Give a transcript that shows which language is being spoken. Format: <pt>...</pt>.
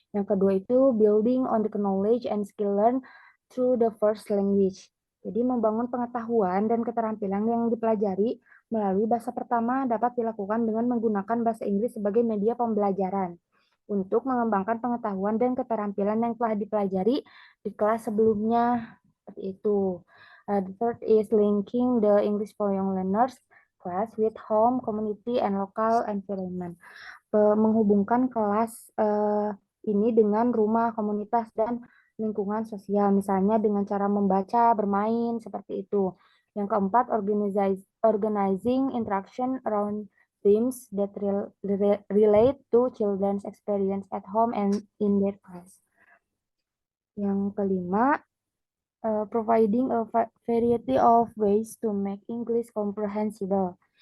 <id>Yang kedua itu</id> <en>building on the knowledge and skill learned through the first language.</en> <id>Jadi membangun pengetahuan dan keterampilan yang dipelajari melalui bahasa pertama dapat dilakukan dengan menggunakan bahasa Inggris sebagai media pembelajaran untuk mengembangkan pengetahuan dan keterampilan yang telah dipelajari di kelas sebelumnya. Seperti itu.</id> <en>The third is linking the English for Young Learners class with home, community, and local environment.</en> <id>Menghubungkan kelas ini dengan rumah, komunitas, dan lingkungan sosial, misalnya dengan cara membaca, bermain, seperti itu. Yang keempat,</id> <en>organizing interaction around themes that relate to children's experience at home and in their class.</en> <id>Yang kelima,</id> <en>providing a variety of ways to make English comprehensible.</en>